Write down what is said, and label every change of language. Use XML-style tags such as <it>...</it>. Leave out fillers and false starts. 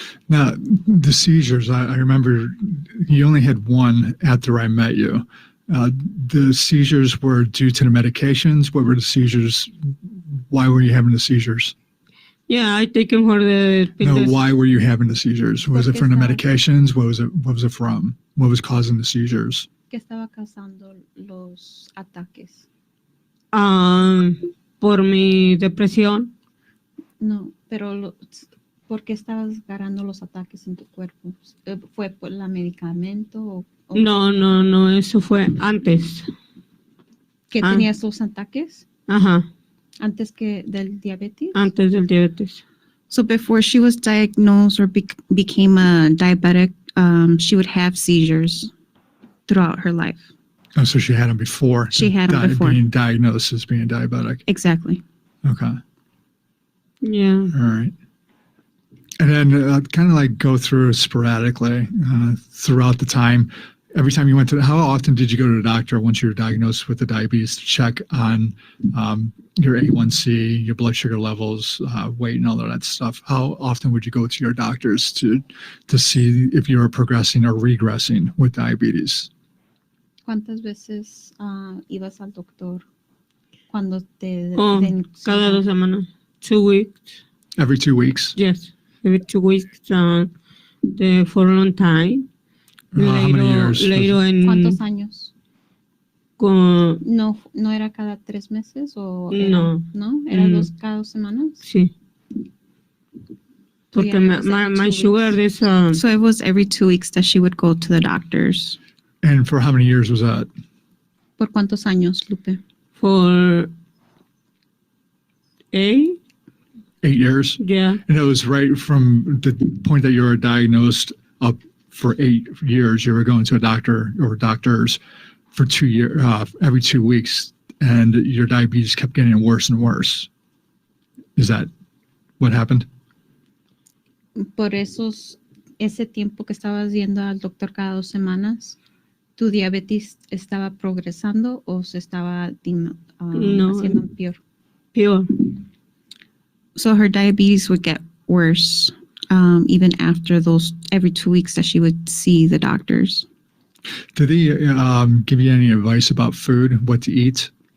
<en>Now, the seizures, I remember you only had one after I met you. The seizures were due to the medications. What were the seizures? Why were you having the seizures? Yeah, I taken for the pills. No, why were you having the seizures? Was it from the medications? What was it from? What was causing the seizures?</en> <es>¿Qué estaba causando los ataques? Por mi depresión. No, pero ¿por qué estabas agarrando los ataques en tu cuerpo? ¿Fue por el medicamento? No, eso fue antes. ¿Que tenías los ataques? Ajá. ¿Antes que del diabetes? Antes del diabetes.</es> <en>So before she was diagnosed or became a diabetic, she would have seizures throughout her life. Oh, so she had them before. She had them before. Being diagnosed as being diabetic. Exactly. Okay. Yeah. All right. And then kind of like go through sporadically throughout the time. Every time you went to, how often did you go to the doctor once you were diagnosed with the diabetes to check on your A1C, your blood sugar levels, weight, and all of that stuff? How often would you go to your doctors to see if you were progressing or regressing with diabetes?</en> <es>¿Cuántas veces ibas al doctor cuando te Oh, cada 2 semanas.</es> <en>2 weeks. Every 2 weeks? Yes. Every 2 weeks for a long time. How many years? Later</en> <es>¿Cuántos años? Con, ¿No era cada 3 meses o era, no. ¿Era cada 2 semanas? Sí.</es> <en>So</en> <es>Porque</es> <en>yeah, it was every my 2 sugar weeks. is So it was every 2 weeks that she would go to the doctors. And for how many years was that?</en> <es>¿Por cuántos años, Lupe?</es> <en>for 8. 8 years? Yeah. And it was right from the point that you were diagnosed up for 8 years, you were going to a doctor or doctors for 2 years, every 2 weeks, and your diabetes kept getting worse and worse. Is that what happened?</en> <es>Por ese tiempo que estabas yendo al doctor cada 2 semanas, ¿tu diabetes estaba progresando o se estaba haciendo peor? Peor.</es> <en>So her diabetes would get worse even after those every 2 weeks that she would see the doctors. Did they give you any advice about food, what to eat?</en>